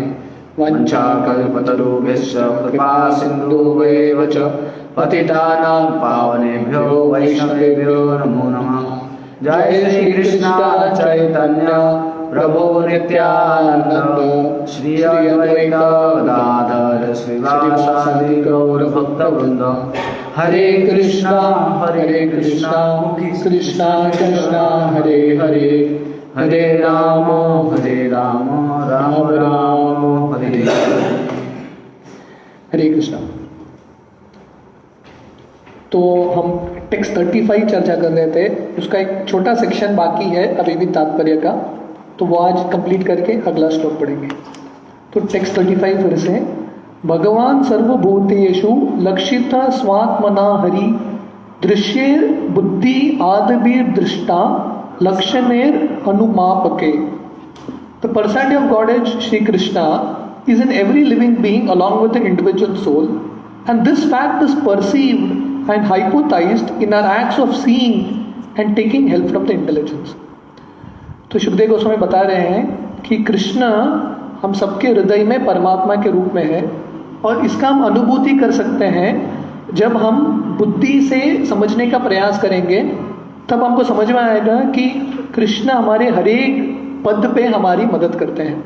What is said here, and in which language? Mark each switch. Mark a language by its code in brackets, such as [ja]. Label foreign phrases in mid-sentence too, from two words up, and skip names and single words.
[sa] वंशाकल्पतरुभ्यश्च कृपा सिन्धुभ्येव च पतितानां पावनेभ्यो वैष्णवेभ्यो नमो नमः। जय श्री कृष्ण चैतन्य प्रभु नित्यानंद श्री अद्वैत गदाधर श्रीवासादि गौर भक्तवृंद। हरे कृष्णा कृष्णा कृष्णा हरे हरे, हरे राम राम राम हरे हरे। हरे कृष्णा। [hi] तो हम टेक्स्ट 35 चर्चा कर रहे थे, उसका एक छोटा सेक्शन बाकी है अभी भी तात्पर्य का, तो वो आज कंप्लीट करके अगला श्लोक पढ़ेंगे। तो टेक्स्ट 35 फिर से। [sa] भगवान सर्वभूतेषु लक्षिता स्वात्मना हरि दृश्येर बुद्धि आदभिर दृष्टा लक्षणेर अनुमापके। [en] The personality of Godhead Shri Krishna is in every living being along with the individual soul, and this fact is perceived and hypothesized in our acts of seeing and taking help from the intelligence. [hi] तो सुखदेव गोस्वामी बता रहे हैं कि कृष्ण हम सबके हृदय में परमात्मा के रूप में है, और इसका हम अनुभूति कर सकते हैं जब हम बुद्धि से समझने का प्रयास करेंगे। तब हमको समझ में आएगा कि कृष्ण हमारे हर एक पद पे हमारी मदद करते हैं।